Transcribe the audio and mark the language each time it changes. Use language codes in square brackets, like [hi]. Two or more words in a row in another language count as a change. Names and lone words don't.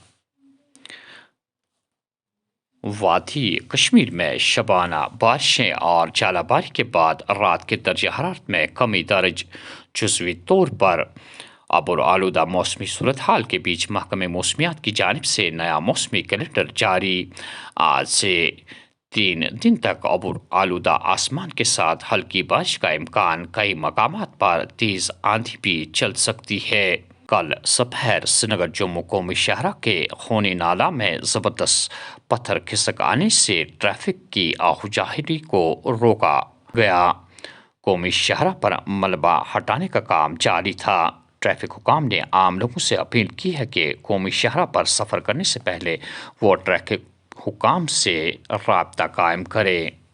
[ur] وادی کشمیر میں شبانہ بارشیں اور ژالہ باری کے بعد رات کے درجہ حرارت میں کمی درج، جزوی طور پر ابر آلودہ موسمی صورتحال کے بیچ محکمہ موسمیات کی جانب سے نیا موسمی کیلنڈر جاری۔ آج سے 3 دن تک ابر آلودہ آسمان کے ساتھ ہلکی بارش کا امکان، کئی مقامات پر تیز آندھی بھی چل سکتی ہے۔ کل سپہر سرینگر جموں قومی شاہراہ کے خونی نالہ میں زبردست پتھر کھسک آنے سے ٹریفک کی آہوجاہی کو روکا گیا۔ قومی شاہراہ پر ملبہ ہٹانے کا کام جاری تھا۔ ٹریفک حکام نے عام لوگوں سے اپیل کی ہے کہ قومی شاہراہ پر سفر کرنے سے پہلے وہ ٹریفک حکام سے رابطہ قائم کریں۔